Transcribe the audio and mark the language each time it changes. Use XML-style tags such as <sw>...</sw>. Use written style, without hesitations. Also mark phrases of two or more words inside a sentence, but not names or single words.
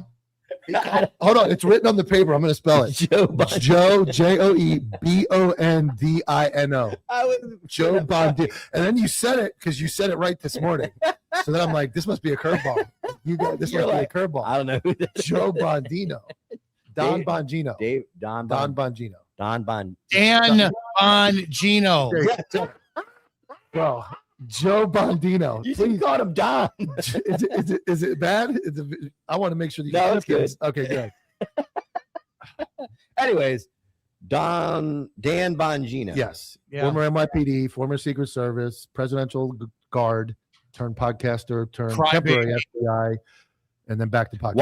<en>Hold on, it's written on the paper. I'm going to spell it. Joe Bondino. Joe Joebondino. Joe Bondino. And then you said it because you said it right this morning. So then I'm like, this must be a curveball. This must be a curveball. I don't know who that Joe Bondino. Don Bongino. Don Bongino. Don Bongino. Dan Bongino. Bro, Joe Bondino. You please call him Don. Is it bad? I want to make sure that no, it's good. Okay, good. Anyways, Dan Bongino. Yes. Yeah. Former NYPD, former Secret Service, presidential guard, turned podcaster, turned temporary FBI, and then back to podcast.</en>